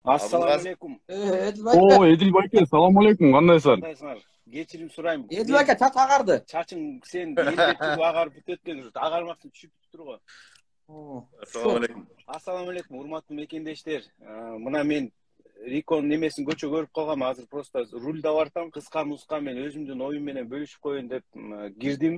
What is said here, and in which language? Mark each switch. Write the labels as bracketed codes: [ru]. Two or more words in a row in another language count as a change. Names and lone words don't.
[ar] السلام عليكم. [ky] Эдил ака. Оо Эдил байке, [ar] سلام عليكم. [ky] Кандайсың? Кандайсыңар? Кечирим сурайм. Эдил ака чач агарды. Чачың сен элбеттик агарып бүтөткөн жок. Агармакчы түшүп турго. [ar] السلام عليكم. السلام عليكم, [ky] урматтуу мекендештер. Мына мен Рикон немесин көчө көрүп калгам. Азыр просто рульда бартам. Кыска нуска мен өзүмдүн оюм менен бөлүшүп коеюн деп кирдим.